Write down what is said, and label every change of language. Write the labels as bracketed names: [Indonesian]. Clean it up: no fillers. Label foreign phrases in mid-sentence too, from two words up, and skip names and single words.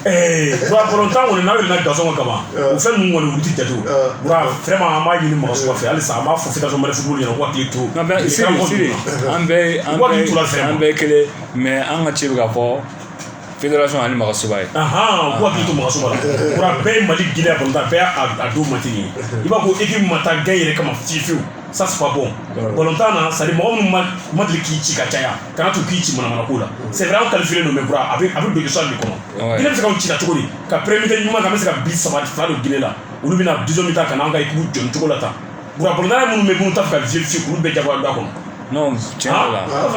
[Bambara] bura balontan kɔni n'a yɛlɛnna gason kan kaban o fɛn ninnu kɔni olu tɛ jate o bura vraiment an b'a ɲini magasin fɛ halisa an b'a fɔ fédération Mali football ɲɛna ko hakili to siri an bɛɛ kelen mais an ka ci bɛ ka fɔ fédération ani magasoba ye ko hakili to magasoba la bura bɛɛ ye Mali Guinée balontan bɛɛ y'a don mati ye i b'a fɔ équipe ma taa gagner yɛrɛ kama fiyewu [French] ça c'est pas bon [Bambara] balontan na [French] c'est à dire [Bambara] mɔgɔ minnu ma deli k'i ci ka caya kana to k'i ci manamana ko la [French] c'est vrai [Bambara] an qualifié don mais bura a bɛ don [French] histoire de [Bambara] kɔnɔ Guinée bɛ se ka ci la cogo di ka premier ɲuman kan bɛ se ka bi saba fila don Guinée la olu bɛna 10 min ta ka n'an ka équipe jɔn cogo la tan bura balontan minnu bɛ minnu ta fɛ ka vérifier k'olu bɛɛ jagoya don a kɔnɔ non tiɲɛ la